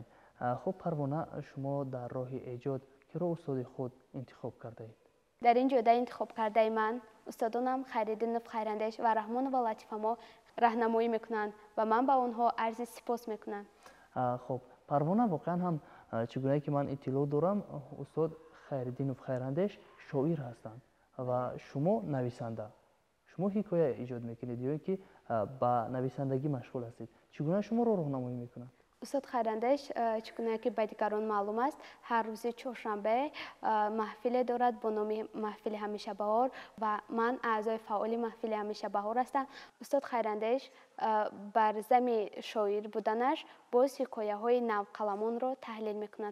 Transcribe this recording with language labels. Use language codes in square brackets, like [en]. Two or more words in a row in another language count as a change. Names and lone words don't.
[fa] خب پروانه شما در راه ایجاد که را استاد خود انتخاب کرده اید؟ در این جوده انتخاب کرده من استادانم خیرالدین خیراندیش و رحمان و لطیفه ما راهنمایی میکنند و من به آنها عرض سپاس میکنم. خب پروانه واقعا هم چگونه که من اطلاع دارم استاد Хайриддинов Хайрандеш [tg] шоир ҳастанд ва шумо нависанда. шумо ҳикоя эҷод мекунед ё ки ба нависандагӣ машғул ҳастед. чӣ гуна шуморо роҳнамоӣ мекунанд? [fa] استاد خیرندش چگونه که به دیگران معلوم است هر روز چهارشنبه محفل دارد با نام محفل همیشه بهار و من اعضای فعال محفل همیشه بهار هستم. استاد خیرندش بر زمین شاعر بودنش باز حکایه های نوقلمان را تحلیل میکند.